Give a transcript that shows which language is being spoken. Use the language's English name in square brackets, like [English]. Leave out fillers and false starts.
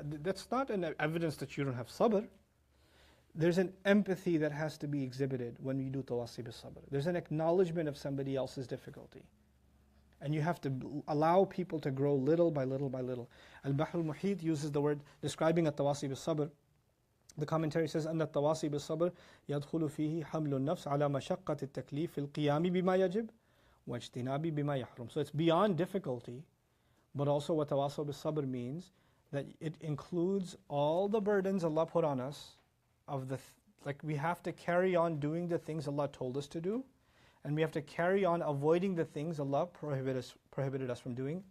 [English] That's not an evidence that you don't have sabr. There's an empathy that has to be exhibited when we do tawasi bis sabr. There's an acknowledgement of somebody else's difficulty. And you have to allow people to grow little by little by little. Al-Bahr al-Muhit uses the word describing at-tawasi bis-sabr. [Arabic] The commentary says, أن التواصي بالصبر يدخل فيه حمل النفس على مشقة التكليف في القيام بما يجب واجتناب بما يحرم. [English] So it's beyond difficulty, but also what tawasaw bis-sabr means, that it includes all the burdens Allah put on us, like we have to carry on doing the things Allah told us to do, and we have to carry on avoiding the things Allah prohibited us from doing.